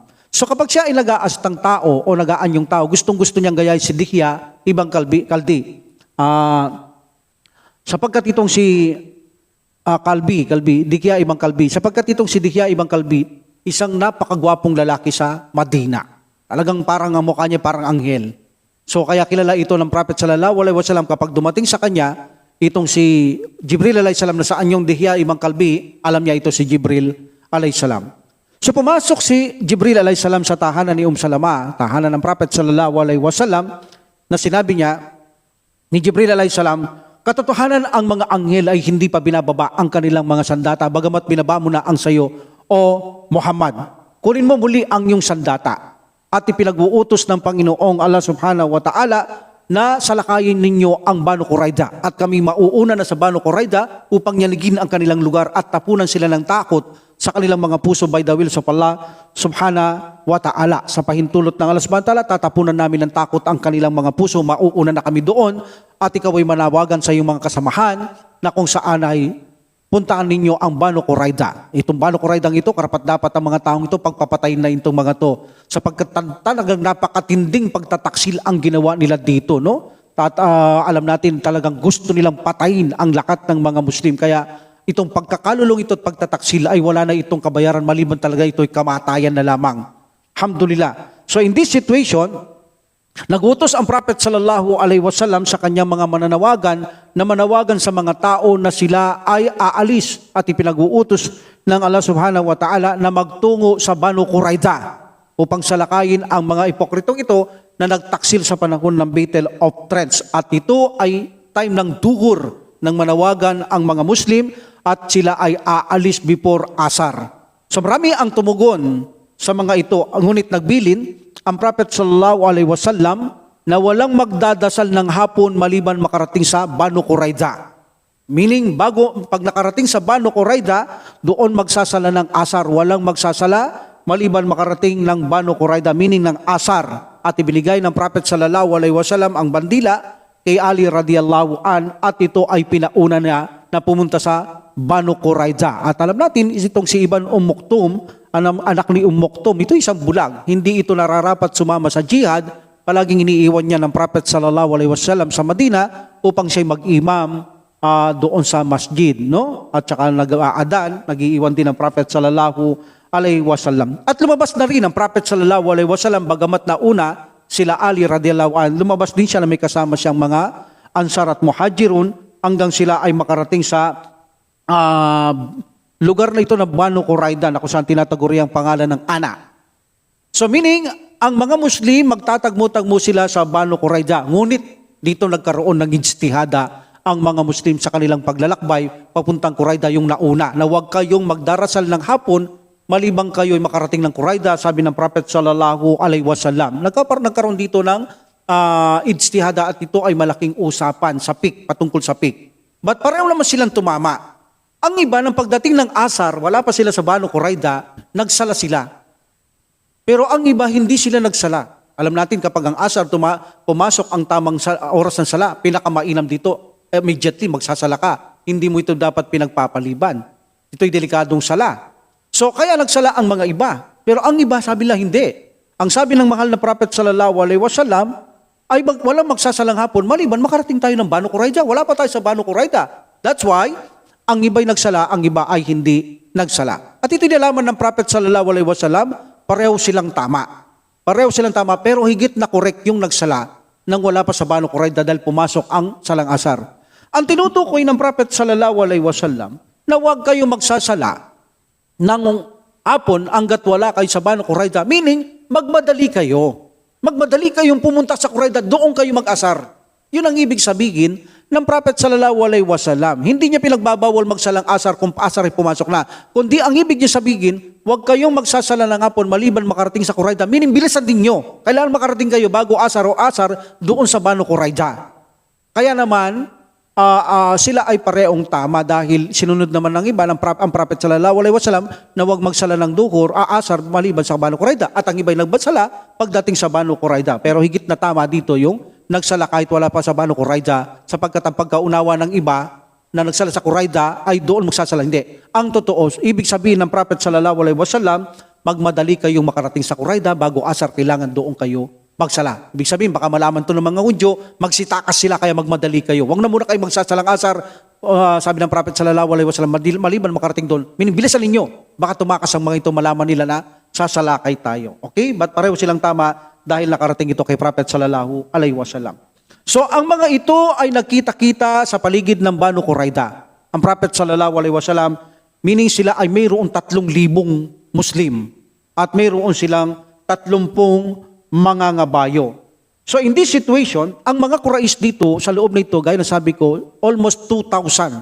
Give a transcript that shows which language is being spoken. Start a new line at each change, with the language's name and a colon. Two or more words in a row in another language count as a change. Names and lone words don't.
Filipino: So kapag siya ay nag-aastang tao o nag-aanyong tao, gustong-gusto niyang gayahin si Dihya ibn Kaldi. Sapagkat itong si Dihya ibn Kalbi, sapagkat itong si Dihya ibn Kalbi, isang napakagwapong lalaki sa Madina. Talagang parang ang mukha niya parang anghel. So kaya kilala ito ng Prophet
Arabic: صلى الله عليه وسلم
Filipino: kapag dumating sa kanya, itong si Jibril alayhisalam na sa anyong dihiya imang kalbi, alam niya ito si Jibril alayhisalam. So pumasok si Jibril alayhisalam sa tahanan ni Salama, tahanan ng Prophet
Arabic: صلى الله عليه وسلم,
Filipino: na sinabi niya ni Jibril alayhisalam, katotohanan ang mga anghel ay hindi pa binababa ang kanilang mga sandata, bagamat binaba mo na ang sayo, o Muhammad. Kunin mo muli ang iyong sandata at ipinag-uutos ng Panginoong Allah
Arabic: سبحانه وتعالى
Filipino: na salakayin ninyo ang Banu Qurayza at kami mauuna na sa Banu Qurayza upang yaligin ang kanilang lugar at tapunan sila ng takot sa kanilang mga puso
English: by the will of Allah
Arabic: سبحانه وتعالى.
Filipino: Sa pahintulot ng Allah
Arabic: سبحانه وتعالى,
Filipino: tatapunan namin ng takot ang kanilang mga puso, mauuna na kami doon at ikaw ay manawagan sa iyong mga kasamahan na kung saan ay puntaan ninyo ang Banu Qurayza. Itong Banu Qurayza ito, karapat dapat ang mga taong ito pagpapatayin na itong mga to. Sapagkat talagang napakatinding pagtataksil ang ginawa nila dito, no? At alam natin talagang gusto nilang patayin ang lakat ng mga Muslim. Kaya itong pagkakalulong ito at pagtataksil ay wala na itong kabayaran, maliban talaga ito ay kamatayan na lamang.
English: Alhamdulillah. So in this situation,
Filipino: nagutos ang Prophet
Arabic: صلى الله عليه وسلم
Filipino: sa kanyang mga mananawagan na manawagan sa mga tao na sila ay aalis at ipinag-uutos ng Allah
Arabic: سبحانه وتعالى
Filipino: na magtungo sa Banu Qurayza upang salakayin ang mga ipokritong ito na nagtaksil sa panahon ng Battle of Trench. At ito ay time ng duhur ng manawagan ang mga Muslim at sila ay aalis before Asar. So marami ang tumugon sa mga ito, ngunit nagbilin ang Prophet
Arabic: صلى الله عليه وسلم
Filipino: na walang magdadasal ng hapon maliban makarating sa Banu Qurayza. Meaning, pag nakarating sa Banu Qurayza, doon magsasala ng Asar. Walang magsasala maliban makarating ng Banu Qurayza, meaning ng Asar. At ibinigay ng Prophet
Arabic: صلى الله عليه وسلم
Filipino: ang bandila kay Ali
Arabic: رضي الله عن
Filipino: at ito ay pinauna niya na pumunta sa Banu Qurayza. At alam natin, itong si Ibn Maktum, anak ni Maktum, ito isang bulag. Hindi ito nararapat sumama sa jihad. Palaging iniiwan niya ng Prophet
Arabic: صلى الله عليه وسلم
Filipino: sa Madina upang siya mag-imam doon sa masjid, no? At saka nag-aadan, nag-iiwan din ng Prophet
Arabic: صلى الله عليه وسلم.
Filipino: At lumabas na rin ang Prophet
Arabic: صلى الله عليه وسلم,
Filipino: bagamat na una sila Ali
Arabic: رضي الله عنه,
Filipino: lumabas din siya na may kasama siyang mga Ansar at Muhajirun hanggang sila ay makarating sa lugar na ito na Banu Qurayza, na kung saan tinataguri ang pangalan ng Ana. So meaning, ang mga Muslim, magtatagmo-tagmo sila sa Banu Qurayza. Ngunit dito nagkaroon ng ijtihada ang mga Muslim sa kanilang paglalakbay papuntang Qurayza, yung nauna, na huwag kayong magdarasal ng hapon malibang kayo ay makarating ng Qurayza, sabi ng Prophet
Arabic: صلى الله عليه وسلم.
Filipino: Nagkaroon dito ng ijtihada at ito ay malaking usapan sa patungkol sa pik. But pareho naman silang tumama. Ang iba, ng pagdating ng Asar, wala pa sila sa Banu Qurayza, nagsala sila. Pero ang iba, hindi sila nagsala. Alam natin, kapag ang Asar pumasok ang tamang oras ng sala, pinakamainam dito, immediately magsasala ka. Hindi mo ito dapat pinagpapaliban. Ito'y delikadong sala. So, kaya nagsala ang mga iba. Pero ang iba, sabi lang, hindi. Ang sabi ng mahal na Prophet
Arabic: صلى الله عليه وسلم,
Filipino: ay walang magsasalang hapon, maliban makarating tayo ng Banu Qurayza. Wala pa tayo sa Banu Qurayza.
English: That's why,
Filipino: ang iba'y nagsala, ang iba ay hindi nagsala. At ito nalaman ng Prophet
Arabic: صلى الله عليه وسلم,
Filipino: pareho silang tama. Pareho silang tama, pero higit na correct yung nagsala nang wala pa sa Banu Qurayza dahil pumasok ang salang Asar. Ang tinutukoy ng Prophet
Arabic: صلى الله عليه وسلم
Filipino: na huwag kayo magsasala ng hapon hanggat wala kayo sa Banu Qurayza, meaning magmadali kayo. Magmadali kayong pumunta sa Qurayza, doon kayo mag-asar. Yun ang ibig sabihin ng Prophet
Arabic: صلى الله عليه وسلم.
Filipino: Hindi niya pinagbabawal magsalang asar kung asar ay pumasok na. Kundi ang ibig niya sabihin, huwag kayong magsasala ng hapon maliban makarating sa Qurayza. Meaning, bilisan din nyo. Kailangan makarating kayo bago asar o asar doon sa Banu Qurayza. Kaya naman, sila ay pareong tama dahil sinunod naman ng iba ang Prophet
Arabic: صلى الله عليه وسلم
Filipino: na huwag magsala ng duhur, asar maliban sa Banu Qurayza. At ang iba ay nagsala pagdating sa Banu Qurayza. Pero higit na tama dito yung nagsala kahit wala pa sa Banu Qurayza, sapagkat ang pagkaunawa ng iba na nagsala sa Qurayza ay doon magsasala. Hindi. Ang totoo, ibig sabihin ng Prophet
Arabic: صلى الله عليه وسلم,
Filipino: magmadali kayong makarating sa Qurayza bago asar, kailangan doon kayo magsala. Ibig sabihin, baka malaman to ng mga Hudyo, magsitakas sila kaya magmadali kayo. Huwag na muna kayo magsasalang asar, sabi ng Prophet
Arabic: صلى الله عليه وسلم,
Filipino: maliban makarating doon. Meaning, bilisan ninyo. Baka tumakas ang mga ito, malaman nila na sasalakay tayo. Okay? But pareho silang tama dahil nakarating ito kay Prophet
Arabic: صلى الله عليه وسلم.
Filipino: So ang mga ito ay nagkita-kita sa paligid ng Banu Qurayda. Ang Prophet
Arabic: صلى الله عليه وسلم,
Filipino: meaning sila ay mayroong 3,000 Muslim at mayroon silang 30 mga ngabayo.
English: So in this situation,
Filipino: ang mga Quraysh dito sa loob nito, gaya na sabi ko, almost 2,000.